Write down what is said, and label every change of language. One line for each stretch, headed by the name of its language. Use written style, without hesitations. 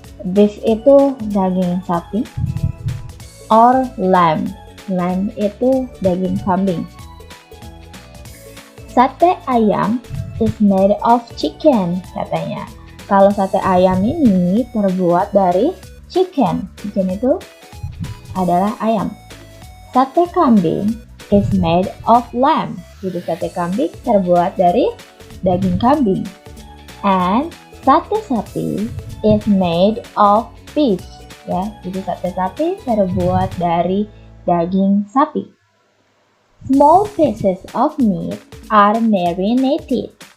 Indonesian: Beef itu daging sapi.
English: Or lamb.
Indonesian: Lamb itu daging kambing. Sate ayam
English: is made of chicken
Indonesian: katanya. Kalau sate ayam ini terbuat dari chicken. Chicken itu adalah ayam. Sate kambing
English: is made of lamb.
Indonesian: Jadi sate kambing terbuat dari daging kambing.
English: And sate sapi is made of beef ya.
Indonesian: Jadi sate sapi terbuat dari daging sapi.
English: Small pieces of meat are marinated.